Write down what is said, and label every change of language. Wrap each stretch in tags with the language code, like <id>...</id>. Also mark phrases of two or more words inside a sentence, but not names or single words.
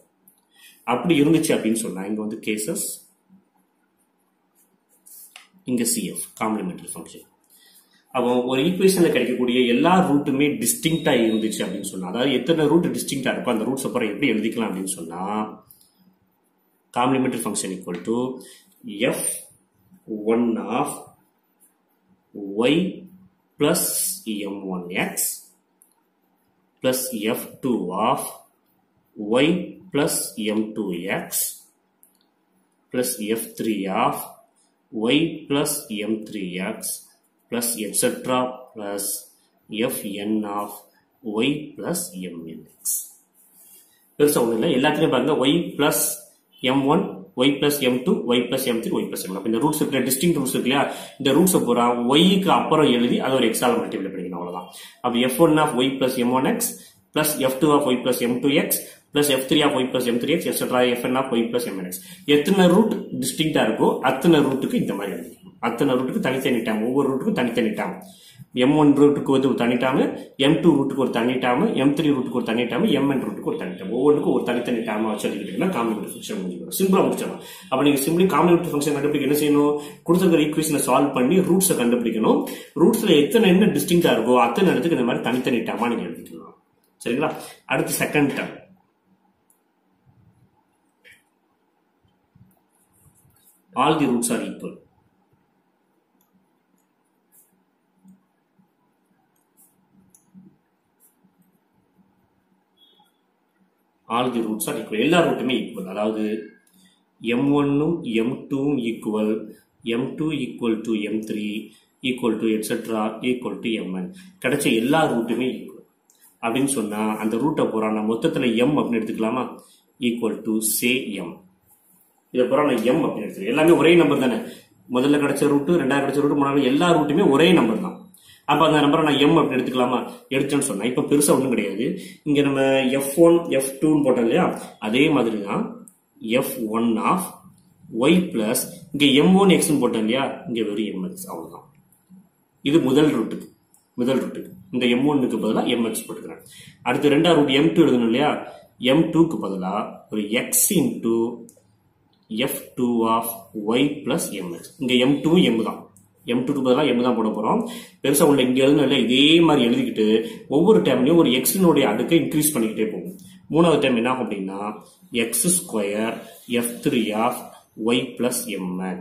<ta>அப்படி இருந்துச்சு அப்படின்னு சொன்னா இங்க வந்து கேசஸ், இங்க</ta> <en>CF complementary function.</en> <ta>அப்போ ஒரு ஈக்குவேஷன்ல கிடைக்கக்கூடிய எல்லா ரூட்டுமே டிஸ்டிங்க்டா இருந்துச்சு அப்படின்னு சொன்னா, அதாவது எத்தனை</ta> <en>root distinct</en> <ta>இருக்கோ அந்த ரூட்ஸ் அப்புறம் எப்படி எழுதிக்கலாம் அப்படின்னு சொன்னா,</ta> <en>complementary function equal to f1 of y plus m1x plus f2 of y plus m2x plus f3 of y plus m3x plus etc plus fn of y plus mnx.</en> <ta>பெருசா ஒண்ணு இல்ல, எல்லாத்துலயும் பாருங்க</ta> <en>y plus m1 y plus m2 y plus m3 y plus m1.</en> <ta>இந்த ரூட்ஸ் இருக்குல்ல,</ta> <en>distinct roots</en> <ta>இருக்கு இல்லையா, இந்த ரூட்ஸ் பூரா y க்கு அப்புறம் எழுதி அதை ஒரு x ஆல மல்டிப்ளை பண்ணிக்கணும், அவ்வளவுதான்.</ta> <en>அப்ப f1 of y plus m1x plus f2 of y plus m2x plus f3 of y plus m3x etc fn of y plus mnx.</en> <ta>எத்தனை ரூட் டிஸ்டிங்க்டா இருக்கோ அத்தனை ரூட்டுக்கு இந்த மாதிரி எழுதிக்கணும். அத்தனை ரூட்டுக்கு தனித்தனி டேம், ஒவ்வொரு ரூட்டுக்கும் தனித்தனி டேம். m1 ரூட்டுக்கு ஒரு தனி டேம், m2 ரூட்டுக்கு ஒரு தனி டேம், m3 ரூட்டுக்கு ஒரு தனி டேம், mn ரூட்டுக்கு ஒரு தனி டேம். ஒவ்வொன்றுக்கும் ஒரு தனித்தனி டேம் வச்சு எழுதிக்கிட்டீங்கன்னா</ta> <en>complementary function</en> <ta>முடிஞ்சிடும். சிம்பிளா முடிச்சிடலாம். அப்ப நீங்க</ta> <en>simply complementary function</en> <ta>கண்டுபிடிக்க என்ன செய்யணும்? கொடுத்திருக்கிற ஈக்குவேஷனை சால்வ் பண்ணி ரூட்ஸை கண்டுபிடிக்கணும். ரூட்ஸ்ல எத்தனை என்ன டிஸ்டிங்க்டா இருக்கோ அத்தனை இடத்துக்கு இந்த மாதிரி தனித்தனி டேமா நீங்க எழுதிக்கலாம். சரிங்களா? அடுத்து</ta> <en>second term, all the roots are equal. All the roots are equal.</en> <ta>எல்லா ரூட்டுமே ஈக்குவல். அதாவது m1</ta> <en>m2 equal to m3 equal to etcetera equal to mn.</en> <ta>கிடைச்ச எல்லா ரூட்டுமே ஈக்குவல் அப்படின்னு சொன்னா அந்த ரூட்டை பூரா நான் மொத்தத்துல m அப்படின்னு எடுத்துக்கலாமா?</ta> <en>equal to say m.</en> <ta>இதை பூரா நான் m அப்படின்னு எடுத்துக்கிறேன். எல்லாமே ஒரே நம்பர் தானே. முதல்ல கிடைச்ச ரூட்டு, ரெண்டாவது கிடைச்ச ரூட்டு, மூணாவது எல்லா ரூட்டுமே ஒரே நம்பர் தான். அப்ப அந்த நம்பரை நான் m அப்படின்னு எடுத்துக்கலாமா? எடுத்தேன்னு சொன்னா இப்ப பெருசா ஒண்ணும் கிடையாது. இங்க நம்ம f1 f2 போட்டோம் இல்லையா, அதே மாதிரி தான்</ta> <en>f1 of y plus</en> <ta>இங்க m1 x போட்டோம் இல்லையா, இங்க வெறும் mx, அவ்வளவுதான். இது முதல் ரூட்டுக்கு இந்த m1க்கு பதிலா mx போட்டுக்கிறேன். அடுத்து ரெண்டாவது ரூட் m2 எழுதணும் இல்லையா, m2க்கு பதிலா ஒரு</ta> <en>x into f2 of y plus mx.</en> <ta>இங்க m2 m தான், m2க்கு பதிலா m தான் போட போறோம். பெருசா உள்ள இங்க எழுதணும், இதே மாதிரி எழுதிக்கிட்டு ஒவ்வொரு டைம்லயும் ஒரு x-னுடைய அடுக்கை இன்க்ரீஸ் பண்ணிக்கிட்டே போகும். மூணாவது டைம் என்ன ஆகும் அப்படின்னா</ta> <en>x square f3 of y plus mx.</en>